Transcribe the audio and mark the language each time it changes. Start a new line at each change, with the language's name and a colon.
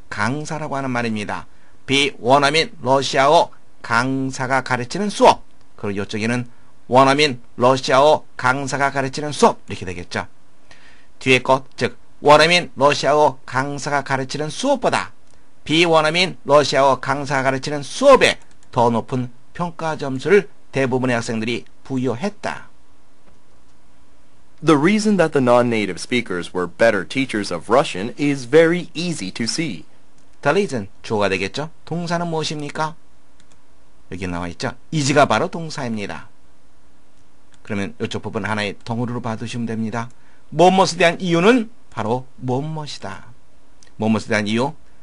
Korean: 강사라고 하는 말입니다. 비원어민 러시아어 강사가 가르치는 수업 그리고 이쪽에는 원어민 러시아어 강사가 가르치는 수업 이렇게 되겠죠. 뒤에 것, 즉 원어민 러시아어 강사가 가르치는 수업보다 비원어민 러시아어 강사가 가르치는 수업에 더 높은 평가 점수를 대부분의 학생들이 부여했다.
English: The reason that the non-native speakers were better teachers of Russian is very easy to see. The reason,
Korean: 주어가 되겠죠. 동사는 무엇입니까? 여기 나와 있죠. is가 바로 동사입니다. 그러면 이쪽 부분 하나의 덩어리로 봐두시면 됩니다. 무엇에 대한 이유는 바로 무엇이다. 무엇에 대한 이유?